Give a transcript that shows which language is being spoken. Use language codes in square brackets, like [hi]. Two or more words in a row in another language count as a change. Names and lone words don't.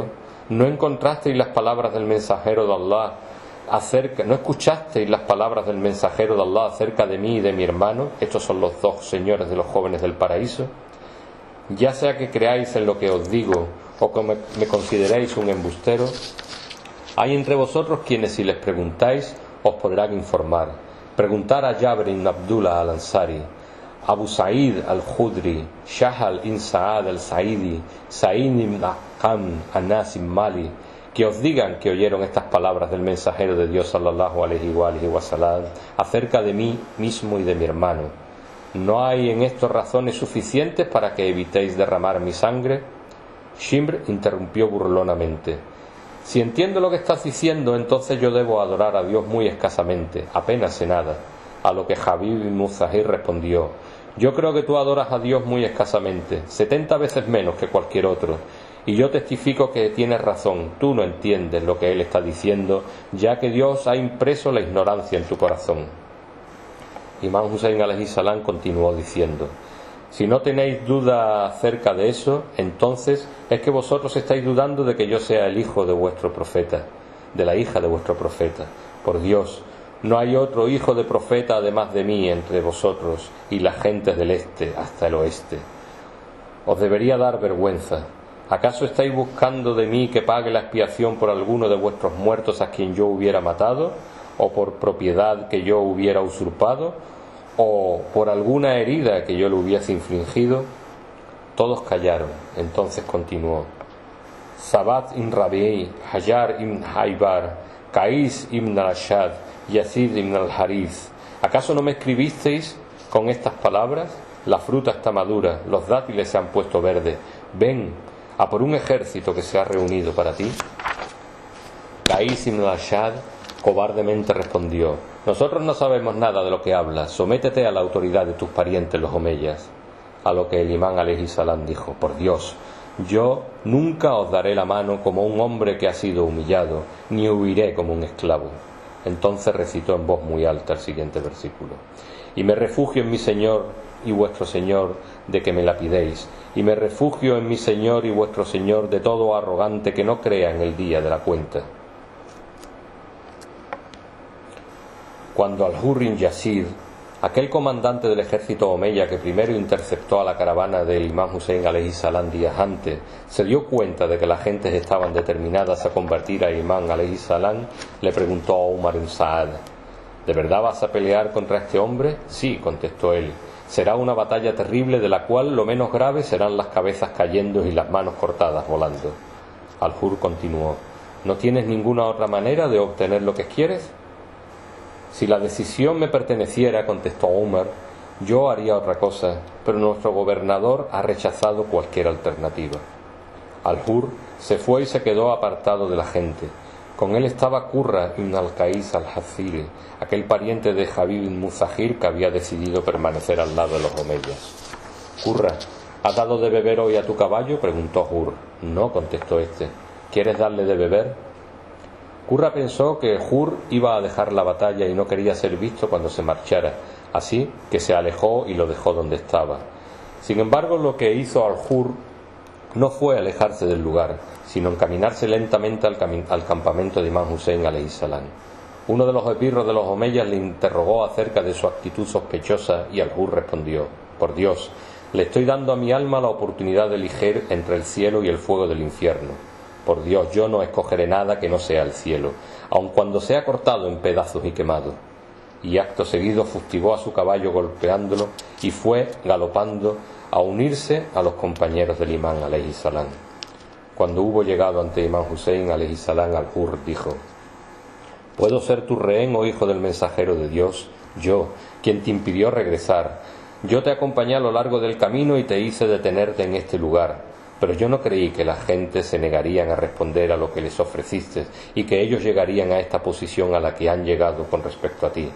[es] ¿No encontrasteis las palabras del mensajero de Allah ¿No escuchasteis las palabras del mensajero de Allah acerca de mí y de mi hermano? Estos son los dos señores de los jóvenes del paraíso. Ya sea que creáis en lo que os digo o que me consideréis un embustero, hay entre vosotros quienes, si les preguntáis, os podrán informar. Preguntar a Jabr ibn Abdullah al-Ansari, Abu Sa'id al-Khudri, Shahal ibn Sa'ad al-Sa'idi, Sa'id ibn Aqam an-Nasim Mali, que os digan que oyeron estas palabras del mensajero de Dios [ar] صلى الله عليه وسلم [es] acerca de mí mismo y de mi hermano. ¿No hay en esto razones suficientes para que evitéis derramar mi sangre? Shimr interrumpió burlonamente: si entiendo lo que estás diciendo, entonces yo debo adorar a Dios muy escasamente, apenas sé nada. A lo que Habib ibn Muzahir respondió: yo creo que tú adoras a Dios muy escasamente, 70 veces menos que cualquier otro, y yo testifico que tienes razón, tú no entiendes lo que él está diciendo, ya que Dios ha impreso la ignorancia en tu corazón. Imam Hussein [ar] عليه السلام [es] continuó diciendo: si no tenéis duda acerca de eso, entonces es que vosotros estáis dudando de que yo sea el hijo de vuestro profeta, de la hija de vuestro profeta. Por Dios, no hay otro hijo de profeta además de mí entre vosotros y las gentes del este hasta el oeste. Os debería dar vergüenza. ¿Acaso estáis buscando de mí que pague la expiación por alguno de vuestros muertos a quien yo hubiera matado, o por propiedad que yo hubiera usurpado, o por alguna herida que yo le hubiese infligido? Todos callaron. Entonces continuó: Sabat ibn Rabi'i, Hajar ibn Haybar, Qais ibn al-Ashad, Yazid ibn al-Harith, ¿acaso no me escribisteis con estas palabras? La fruta está madura, los dátiles se han puesto verdes, ven a por un ejército que se ha reunido para ti. Qais ibn al-Ashad cobardemente respondió: nosotros no sabemos nada de lo que hablas, sométete a la autoridad de tus parientes los omeyas. A lo que el imán [ar] عليه السلام [es] dijo: por Dios, yo nunca os daré la mano como un hombre que ha sido humillado, ni huiré como un esclavo. Entonces recitó en voz muy alta el siguiente versículo: y me refugio en mi Señor y vuestro Señor de que me lapidéis, y me refugio en mi Señor y vuestro Señor de todo arrogante que no crea en el día de la cuenta. Cuando Al-Hurr ibn Yazid, aquel comandante del ejército omeya que primero interceptó a la caravana del imán Hussein [ar] عليه السلام [es] días antes, se dio cuenta de que las gentes estaban determinadas a convertir a imán [ar] عليه السلام, [es] le preguntó a Umar ibn Saad: ¿de verdad vas a pelear contra este hombre? Sí, contestó él. Será una batalla terrible de la cual lo menos grave serán las cabezas cayendo y las manos cortadas volando. Al-Hurr continuó: ¿no tienes ninguna otra manera de obtener lo que quieres? Si la decisión me perteneciera, contestó Umar, yo haría otra cosa, pero nuestro gobernador ha rechazado cualquier alternativa. Al-Hurr se fue y se quedó apartado de la gente. Con él estaba Qurra ibn al-Qais al-Haziri, aquel pariente de Habib ibn Muzahir que había decidido permanecer al lado de los omeyas. Qurra, ¿has dado de beber hoy a tu caballo?, preguntó Hurr. No, contestó este. ¿Quieres darle de beber? Qurra pensó que Hurr iba a dejar la batalla y no quería ser visto cuando se marchara, así que se alejó y lo dejó donde estaba. Sin embargo, lo que hizo Al-Hurr no fue alejarse del lugar, sino encaminarse lentamente al campamento de Imán Hussein [ar] عليه السلام. [es] Uno de los esbirros de los omeyas le interrogó acerca de su actitud sospechosa y Al-Hurr respondió: por Dios, le estoy dando a mi alma la oportunidad de elegir entre el cielo y el fuego del infierno. Por Dios, yo no escogeré nada que no sea el cielo, aun cuando sea cortado en pedazos y quemado. Y acto seguido fustigó a su caballo golpeándolo y fue galopando a unirse a los compañeros del imán [ar] عليه السلام. [es] Cuando hubo llegado ante Imán Husein [ar] عليه السلام, [es] al-Hurr dijo: ¿Puedo ser tu rehén, oh hijo del mensajero de Dios? Yo, quien te impidió regresar. Yo te acompañé a lo largo del camino y te hice detenerte en este lugar. Pero yo no creí que la gente se negarían a responder a lo que les ofreciste y que ellos llegarían a esta posición a la que han llegado con respecto a ti.